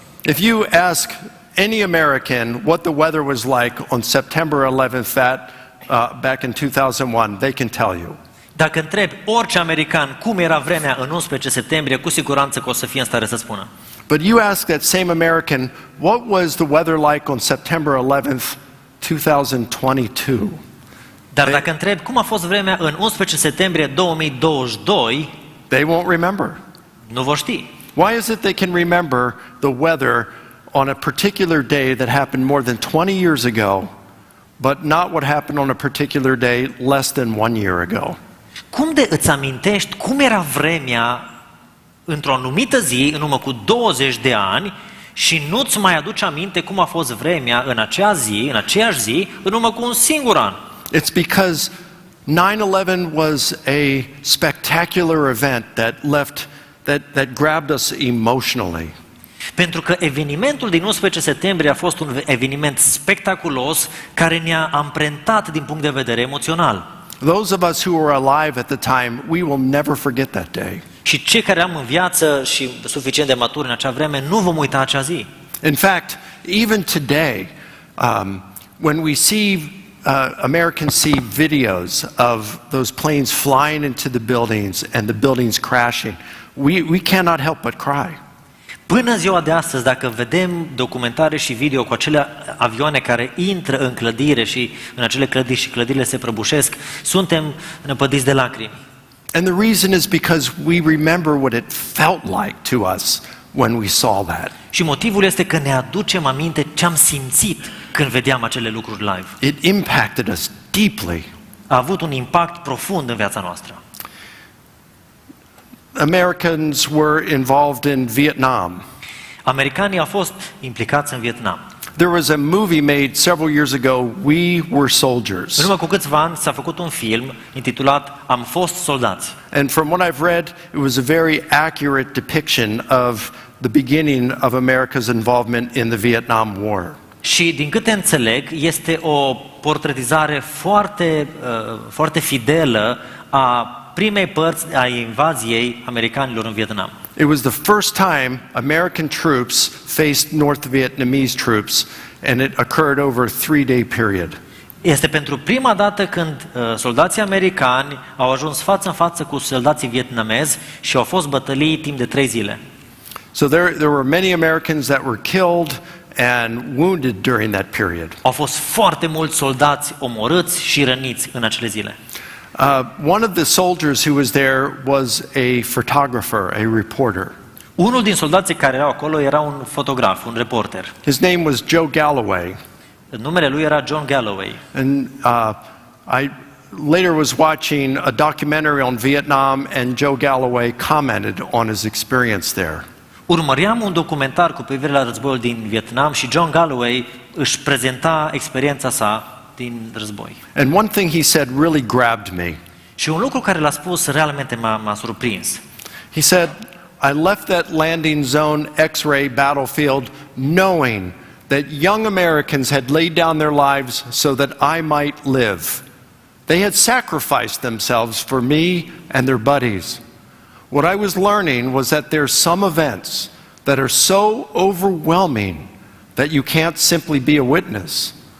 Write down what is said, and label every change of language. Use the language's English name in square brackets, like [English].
[English] If you ask any American what the weather was like on September 11th back in 2001, they can tell you. [Romanian] Dacă întrebi orice american cum era vremea în 11 septembrie, cu siguranță că o să fie în stare să spună. [English] But you ask that same American, what was the weather like on September 11th, 2022? [Romanian] Dar dacă întrebi cum a fost vremea în 11 septembrie 2022, [English] They won't remember. [Romanian] nu vor ști. [English] Why is it they can remember the weather on a particular day that happened more than 20 years ago, but not what happened on a particular day less than 1 year ago? [Romanian] Cum de îți amintești cum era vremea într-o anumită zi, în urmă cu 20 de ani, și nu-ți mai aduci aminte cum a fost vremea în acea zi, în aceeași zi, în urmă cu un singur an? [English] It's because 9/11 was a spectacular event that grabbed us emotionally. [Romanian] Pentru că evenimentul din 11 septembrie a fost un eveniment spectaculos care ne-a amprentat din punct de vedere emoțional. [English] Those of us who were alive at the time, we will never forget that day. [Romanian] Și cei care am în viață și suficient de maturi în acea vreme, nu vom uita acea zi. [English] In fact, even today, when we see Americans see videos of those planes flying into the buildings and the buildings crashing, we cannot help but cry. [Romanian] Până în ziua de astăzi, dacă vedem documentare și video cu acele avioane care intră în clădire și în acele clădiri și clădirile se prăbușesc, suntem năpădiți de lacrimi. [English] And the reason is because we remember what it felt like to us when we saw that. [Romanian] Și motivul este că ne aducem aminte ce am simțit când vedeam acele lucruri live. [English] It impacted us deeply. [Romanian] A avut un impact profund în viața noastră. [English] Americans were involved in Vietnam. [Romanian] Americanii au fost implicați în Vietnam. [English] There was a movie made several years ago, We Were [Romanian] În [English] Soldiers. [Romanian] urmă cu câțiva ani s-a făcut un film intitulat Am fost soldați. [English] And from what I've read, it was a very accurate depiction of the beginning of America's involvement in the Vietnam War. [Romanian] Și din câte înțeleg, este o portretizare foarte fidelă a primei părți a invaziei americanilor în Vietnam. [English] It was the first time American troops faced North Vietnamese troops, and it occurred over a 3-day period. [Romanian] Este pentru prima dată când soldații americani au ajuns față în față cu soldații vietnamezi și au fost bătălii timp de 3 zile. [English] So there were many Americans that were killed and wounded during that period. [Romanian] Au fost foarte mulți soldați omorâți și răniți în acele zile. [English] One of the soldiers who was there was a photographer, a reporter. [Romanian] Unul din soldații care erau acolo era un fotograf, un reporter. [English] His name was Joe Galloway. [Romanian] Numele lui era John Galloway. [English] And I later was watching a documentary on Vietnam, and Joe Galloway commented on his experience there. [Romanian] Urmăream un documentar cu privire la războiul din Vietnam și John Galloway își prezenta experiența sa din război. [English] And one thing he said really grabbed me. [Romanian] Și un lucru care l-a spus realmente m-a surprins. [English] He said, I left that landing zone X-ray battlefield knowing that young Americans had laid down their lives so that I might live. They had sacrificed themselves for me and their buddies. What I was learning was that there's some events that are so overwhelming that you can't simply be a witness.